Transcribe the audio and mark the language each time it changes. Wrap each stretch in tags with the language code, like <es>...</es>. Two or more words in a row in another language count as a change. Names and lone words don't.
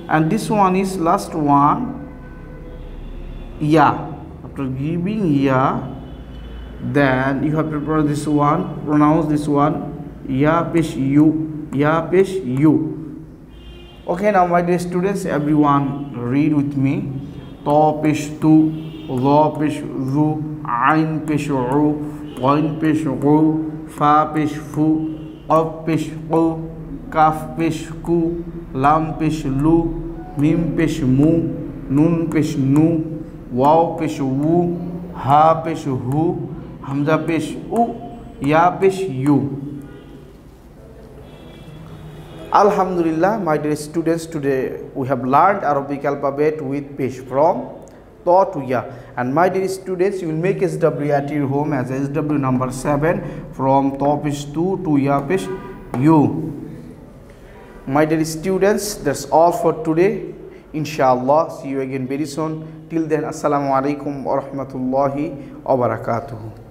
<en>And this one is last one, Ya. After giving Ya, then you have to pronounce this one</en> <ur>یا پیش یُ.</ur> <en>Okay, now my dear students, everyone read with me.</en> <ur>طا پیش طُ، ظا پیش ظُ، عین پیش عُ، غین پیش غُ، فا پیش فُ، قاف پیش قُ، کاف پیش کُ، لام پیش لُ، میم پیش مُ، نون پیش نُ، واؤ پیش وُ، ہا پیش ہُ، ہمزہ پیش اُ، یا پیش یُ.</ur> <en>Alhamdulillah, my dear students, today we have learned Arabic alphabet with Pesh from Ta to Ya. And my dear students, you will make SW at your home as SW number 7 from</en> <ur>طا پیش</ur> <en>to</en> <ur>یا پیش یُ.</ur> <en>My dear students, that's all for today. Inshallah, see you again very soon. Till then,</en> <ar>السلام عليكم ورحمة الله وبركاته.</ar>